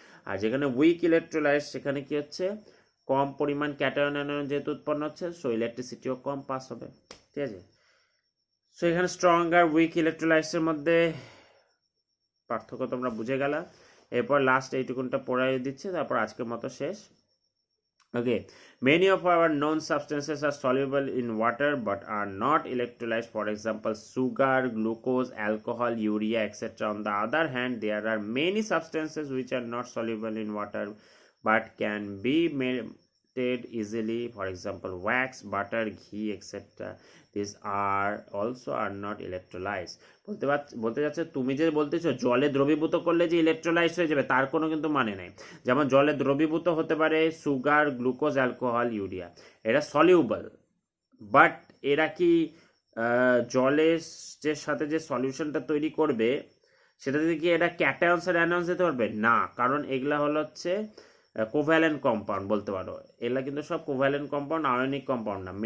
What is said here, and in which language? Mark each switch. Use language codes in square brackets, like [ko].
[bn] আর যেখানে weak electrolyte সেখানে কি হচ্ছে, কম পরিমাণ ক্যাটায়ন অ্যানায়ন যেহেতু উৎপন্ন হচ্ছে, সো ইলেকট্রিসিটিও কম পাস হবে, ঠিক আছে। সো এখানে স্ট্রং আর উইক ইলেকট্রোলাইটসের মধ্যে পার্থক্য তোমরা বুঝে গেলা। এরপর লাস্ট এইটুকুনটা পড়াই দিচ্ছে, তারপর আজকের মতো শেষ। [en] Okay, many of our known substances are soluble in water but are not electrolytes. For example, sugar, glucose, alcohol, urea, etc. On the other hand, there are many substances which are not soluble in water but can be melted easily. For example, wax, butter, ghee, etc. These are also are not electrolytes. [bn] বলতে যাচ্ছে তুমি যে বলতেছো জলে দ্রবীভূত করলে যে electrolytes হয়ে যাবে, তার কোনো কিন্তু মানে নেই। যেমন জলে দ্রবীভূত হতে পারে সুগার, গ্লুকোজ, অ্যালকোহল, ইউরিয়া, এরা সলিউবল, বাট এরা কি জলের যে সাথে যে সলিউশনটা তৈরি করবে সেটাতে কি এটা ক্যাটায়নস আর অ্যানায়নস দিতে পারবে না, কারণ এগুলা হলো হচ্ছে কোভ্যালেন্ট কম্পাউন্ড বলতে পারো, এগুলা কিন্তু সব কোভ্যালেন্ট কম্পাউন্ড, আয়নিক কম্পাউন্ড না।